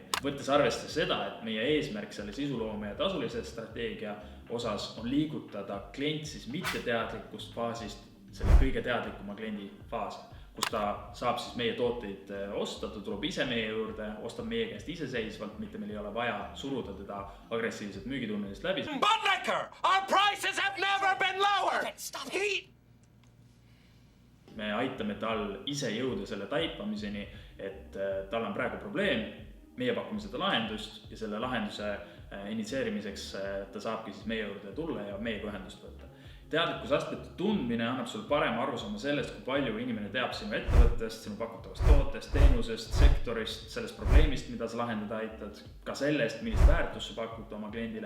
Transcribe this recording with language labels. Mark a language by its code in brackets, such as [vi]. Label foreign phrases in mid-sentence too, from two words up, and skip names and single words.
[et] Võttes arvestada seda, et meie eesmärk selle sisuloome ja tasulise strateegia osas on liigutada klient siis mitteteadlikust faasist selle kõige teadlikuma kliendi faasi, kus ta saab siis meie tooteid osta, ta tuleb ise meie juurde, ostab meie käest iseseisvalt, mitte meil ei ole vaja suruda teda agressiivselt müügitunnelist läbi. [en] Buttlicker! Our prices have never been lower! Stop it! [et] Me aitame tal ise jõuda selle taipamiseni, et tal on praegu probleem, meie pakume seda lahendust ja selle lahenduse initsieerimiseks ta saabki siis meie juurde tulla ja meiega ühendust võtta. Teadlikkusastmete tundmine annab sulle parema arusaama sellest, kui palju inimene teab sinu ettevõttest, sinu pakutavast tootest, teenusest, sektorist, sellest probleemist, mida sa lahendada aitad, ka sellest, millist väärtust sa pakud oma kliendile.